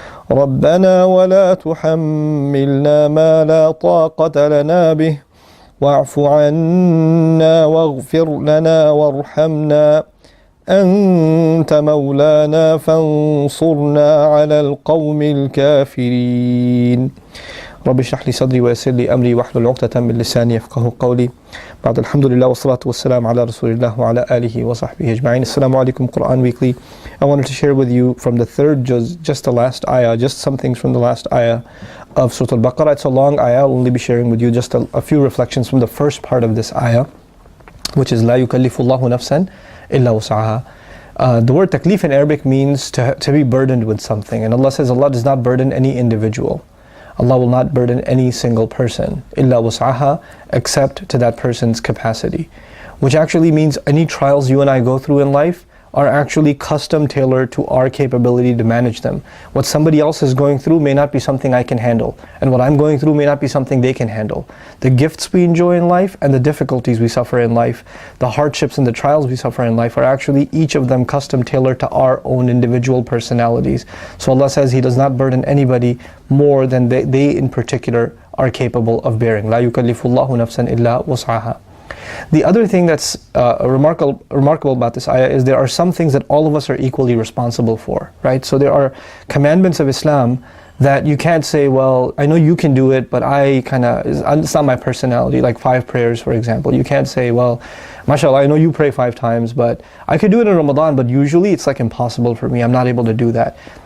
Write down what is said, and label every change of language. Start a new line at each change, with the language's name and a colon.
Arabic: ربنا ولا تحملنا ما لا طاقة لنا به واعف عنا واغفر لنا وارحمنا أنت مولانا فانصرنا على القوم الكافرين رب اشرح لي صدري ويسر لي أمري واحلل عقدة من لساني يفقهوا قولي بعد الحمد لله والصلاة والسلام على رسول الله وعلى آله وصحبه أجمعين.
English: Assalamu alaikum, Quran Weekly. I wanted to share with you from the third juz, just the last ayah, just some things from the last ayah of Surah Al-Baqarah. It's a long ayah. I'll only be sharing with you just a few reflections from the first part of this ayah, which is لا يكلف الله نفسا إلا وسعها. The word taklif in Arabic means to be burdened with something, and Allah says Allah does not burden any individual. Allah will not burden any single person, إِلَّا وُسْعَهَا, except to that person's capacity. Which actually means any trials you and I go through in life are actually custom tailored to our capability to manage them. What somebody else is going through may not be something I can handle, and what I'm going through may not be something they can handle. The gifts we enjoy in life and the difficulties we suffer in life, the hardships and the trials we suffer in life are actually each of them custom tailored to our own individual personalities. So Allah says He does not burden anybody more than they in particular are capable of bearing.
Arabic: لا يكلف الله نفسا إلا وسعها.
English: The other thing that's remarkable about this ayah is there are some things that all of us are equally responsible for, right? So there are commandments of Islam that you can't say, well, I know you can do it, but it's not my personality, like 5 prayers, for example. You can't say, well, mashallah, I know you pray 5 times, but I could do it in Ramadan, but usually it's like impossible for me. I'm not able to do that.